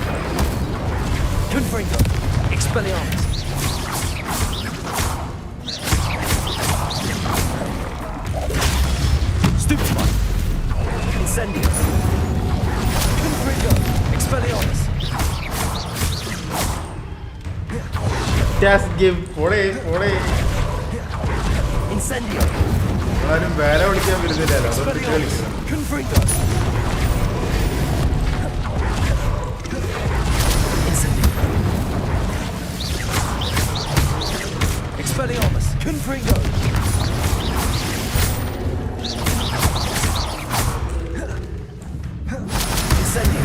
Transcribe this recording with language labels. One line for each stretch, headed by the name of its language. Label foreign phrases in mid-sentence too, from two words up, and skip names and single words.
Latin: Confringo! Expelliarmus! Stupefy! Incendio! Confringo! Expelliarmus!
English: Just give pore.
Latin: Incendio!
Malayalam: ആരും വേല വിളിക്കാൻ വരുന്നില്ലല്ലോ അതൊക്കെ കളിക്കണം.
Latin: Confringo! Incendio! Expelliarmus! Confringo! Incendio!